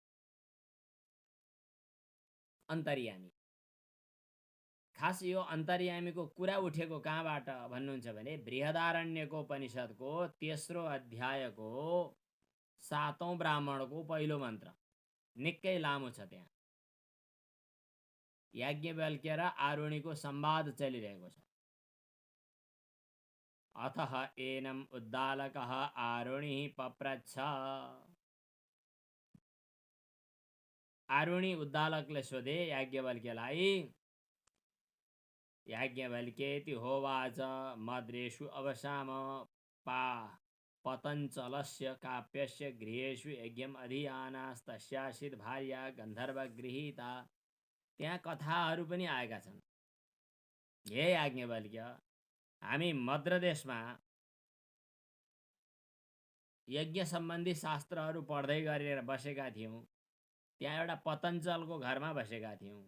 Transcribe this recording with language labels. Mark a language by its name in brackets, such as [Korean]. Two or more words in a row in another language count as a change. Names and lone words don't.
[Nepali] अन्तर्यामी खास यो अन्तर्यामीको कुरा उठेको कहाँबाट भन्नुहुन्छ भने बृहदारण्यको उपनिषदको तेस्रो अध्यायको 7औं ब्राह्मणको पहिलो मन्त्र निकै लामो छ। त्यहाँ याज्ञवल्क्य र आरुणीको संवाद चलिरहेको छ। [Sanskrit] अतः एनम उद्दालकः आरुणिः पप्रच्छ। [Nepali] आरुणी उद्दालकले सोधे याज्ञवल्क्यलाई, [Sanskrit] याज्ञवल्क्येति होवाच मद्रेषु अवसाम पतञ्चलस्य काप्यस्य गृहेषु यज्ञम अधियानास्तस्यासीत् भार्या गन्धर्वगृहीता। [Nepali] त्यहाँ कथाहरू पनि आएका छन्। हे याज्ञवल्क्य, हामी मद्रदेशमा यज्ञ सम्बन्धी शास्त्रहरू पढ्दै गरेर बसेका थियौँ। त्यहाँ एउटा पतञ्चलको घरमा बसेका थियौँ।